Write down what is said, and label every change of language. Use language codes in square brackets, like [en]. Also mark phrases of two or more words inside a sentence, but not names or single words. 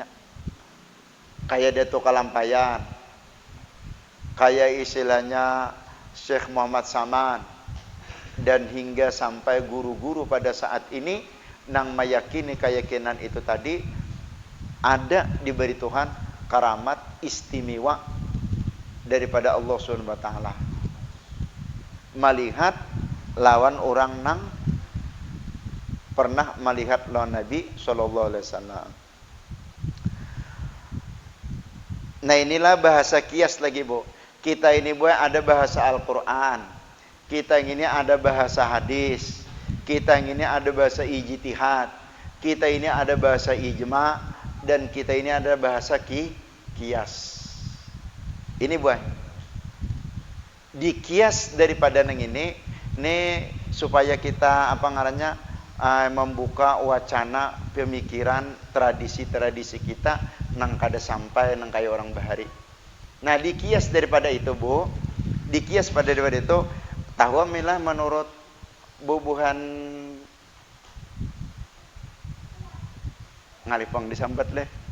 [bjn] Kayak Datu Kalampayan, kayak istilahnya Syekh Muhammad Saman, dan hingga sampai guru-guru pada saat ini nang mayakini keyakinan itu tadi ada diberi Tuhan karamat istimewa daripada Allah [ar] سبحانه وتعالى. [bjn] Melihat lawan orang nang pernah melihat lawan Nabi [ar] صلى الله عليه وسلم. [bjn] Nah, inilah bahasa kias lagi, Bu. Kita ini, Bu, ada bahasa Al-Qur'an. Kita ini ada bahasa hadis. Kita ini ada bahasa ijtihad. Kita ini ada bahasa ijma, dan kita ini ada bahasa kias. Ini, Bu. Dikias daripada nang ini supaya kita apa ngarannya membuka wacana pemikiran tradisi-tradisi kita nang kada sampai nang kayak orang bahari. Nah, dikias daripada itu, Bu. Dikias pada daripada itu, tahu milah menurut bubuhan ngalipang disambat leh.